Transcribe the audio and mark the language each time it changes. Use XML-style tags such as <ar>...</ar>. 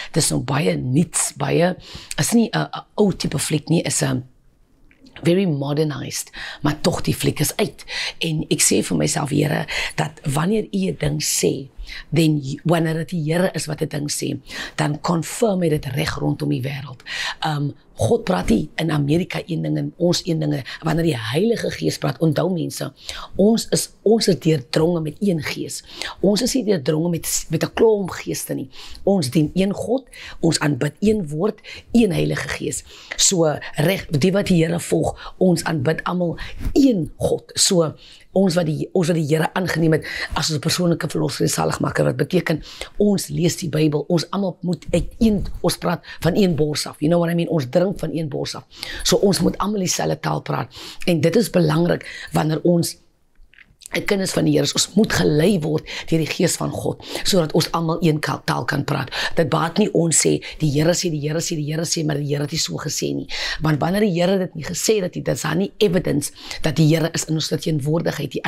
<af>Dis nou baie niets, is nie 'n ou tipe fliek nie, is 'n very modernized, maar tog die fliek is uit. En ek sê vir myself, Here, dat wanneer U 'n ding sê, wanneer dit die Here is wat 'n ding sê, dan confirm hy dit reg rondom die wêreld. God praat nie in Amerika een ding en ons een ding. Wanneer die Heilige Gees praat, onthou mense, ons is deurdronge met een gees. Ons is nie deurdronge met 'n klomp geeste nie. Ons dien een God, ons aanbid een woord, een Heilige Gees. So reg, die wat die Here volg, ons aanbid almal een God. So Ons wat die Here aangeneem het as ons persoonlike verlosser en saligmaker, wat beteken ons lees die Bybel, ons almal moet ons praat van een bors af.</af> <en>You know what I mean?</en> <af>Ons drink van een bors af. So ons moet almal dieselfde taal praat. En dit is belangrik wanneer ons 'n kinders van die Here, ons moet gelei word deur die Gees van God, sodat ons almal een taal kan praat. Dit baat nie ons sê, die Here sê, die Here sê, die Here sê, maar die Here het nie so gesê nie. Want wanneer die Here dit nie gesê het, dit is daar nie evidence dat die Here is in ons teenwoordigheid nie.</af>